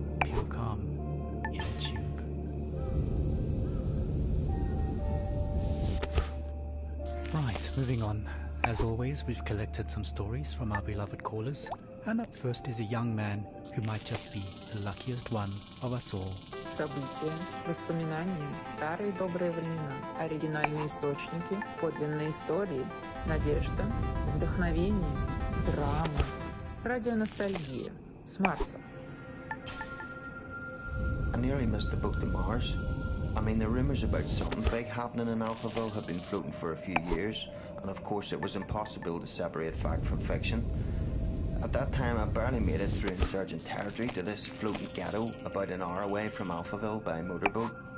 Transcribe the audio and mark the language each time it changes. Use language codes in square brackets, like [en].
[en] Pure calm in a tube. Right, moving on. As always, we've collected some stories from our beloved callers, and up first is a young man who might just be the luckiest one of us all. [ru] События, воспоминания, старые добрые времена, оригинальные источники, подлинные истории, надежда, вдохновение, драма, радионостальгия с Марса. [en] I nearly missed the boat to Mars. I mean, the rumours about something big happening in Alphaville had been floating for a few years, and of course it was impossible to separate fact from fiction. At that time, I barely made it through insurgent territory to this floating ghetto about an hour away from Alphaville by motorboat.